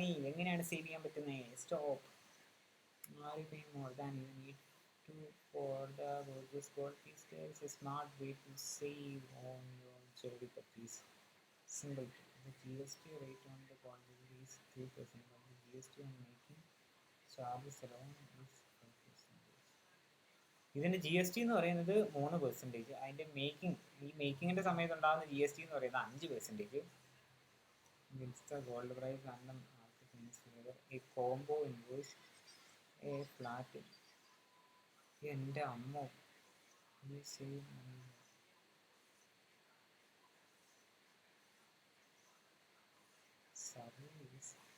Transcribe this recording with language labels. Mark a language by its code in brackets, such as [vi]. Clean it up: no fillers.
[ml] എങ്ങനെയാണ് സേവ് ചെയ്യാൻ പറ്റുന്നത്? [en] Stop. Are you paying more than you need to for the gorgeous gold piece? There is a smart way to save on your jewelry purchase. Simple. The GST rate on the gold jewelry is 3%, but the GST on making charges alone is 5%. [ml] ഇതിൻ്റെ GST എന്ന് പറയുന്നത് 3%. അതിൻ്റെ മേക്കിങ്ങിൻ്റെ സമയത്ത് ഉണ്ടാകുന്ന GST എന്ന് പറയുന്നത് 5%. [en] Means the gold price and the market means together a combo invoice, a flat. [ml] എൻ്റെ അമ്മോ, [en] save money. Service.